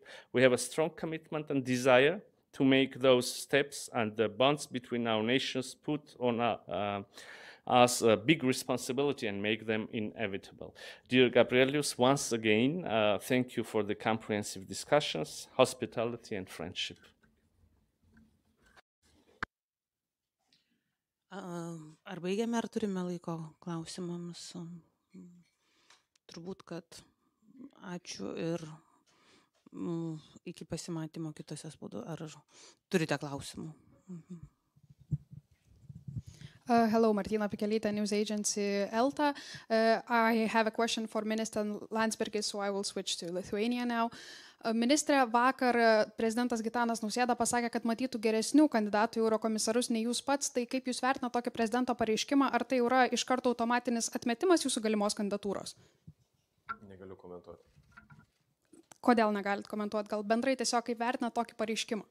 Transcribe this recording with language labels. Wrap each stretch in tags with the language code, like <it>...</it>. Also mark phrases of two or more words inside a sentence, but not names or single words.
<en>We have a strong commitment and desire to make those steps and the bonds between our nations put on us a big responsibility and make them inevitable. Dear Gabrillius, once again, thank you for the comprehensive discussions, hospitality and friendship.</en> <lt>Ar baigėme, ar turime laiko klausimams? Turbūt, kad ačiū ir iki pasimatymo kitose spaudo. Ar turite klausimų?</lt> <en>Hello, Martina Pikelytė, news agency ELTA. I have a question for Minister Landsbergis, so I will switch to Lithuania now.</en> <lt>Ministrė, vakar prezidentas Gitanas Nausėda pasakė, kad matytų geresnių kandidatų į eurokomisarus nei jūs pats. Tai kaip jūs vertina tokį prezidento pareiškimą? Ar tai yra iš karto automatinis atmetimas jūsų galimos kandidatūros? Negaliu komentuoti. Kodėl negalit komentuoti? Gal bendrai tiesiog kaip vertina tokį pareiškimą?</lt>